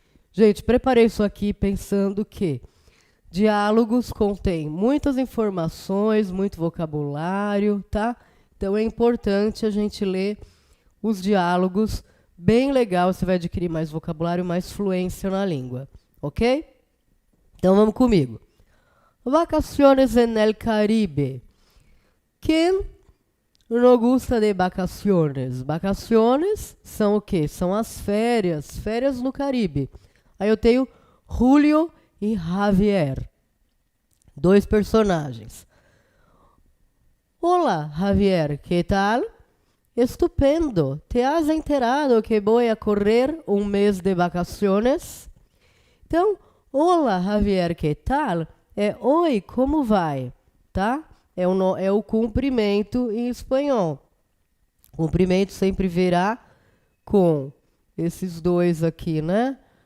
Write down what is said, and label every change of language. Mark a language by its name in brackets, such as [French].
[Portuguese] Gente, preparei isso aqui pensando que diálogos contêm muitas informações, muito vocabulário, tá? Então é importante a gente ler os diálogos. Bem legal, você vai adquirir mais vocabulário, mais fluência na língua, ok? Então vamos comigo. [Spanish] Vacaciones en el Caribe. [Portuguese] Quem não gosta de vacaciones? Vacaciones são o quê? São as férias, férias no Caribe. Aí eu tenho Julio e Javier, dois personagens. [Spanish] Olá, Javier, que tal? Estupendo. ¿Te has enterado que voy a correr un mes de vacaciones? [Portuguese] Então, olá, Javier, [Spanish] que tal? [Portuguese] É oi, como vai? Tá? É o cumprimento em espanhol. Cumprimento sempre virá com esses dois aqui, né?